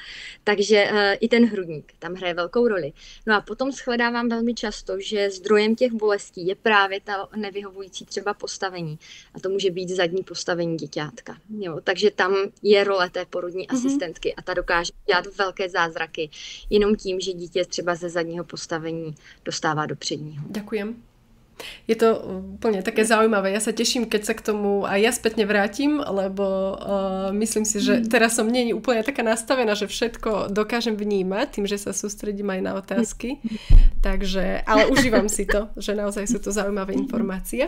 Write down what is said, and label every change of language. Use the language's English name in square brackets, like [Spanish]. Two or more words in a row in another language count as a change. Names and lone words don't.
[Czech] Takže i ten hrudník tam hraje velkou roli. No a potom shledávám velmi často, že zdrojem těch bolestí je právě ta nevyhovující třeba postavení. A to může být zadní postavení děťátka. Jo. Takže tam je role té porodní asistentky a ta dokáže dělat velké zázraky jenom tím, že dítě třeba ze zadního postavení dostává do předního. [Slovak] Ďakujem. Je to úplne také zaujímavé. Ja sa teším, keď sa k tomu aj ja spätne vrátim, lebo myslím si, že teraz som nie úplne taká nastavená, že všetko dokážem vnímať tým, že sa sústredím aj na otázky. Takže, ale užívam si to, že naozaj sú to zaujímavé informácie.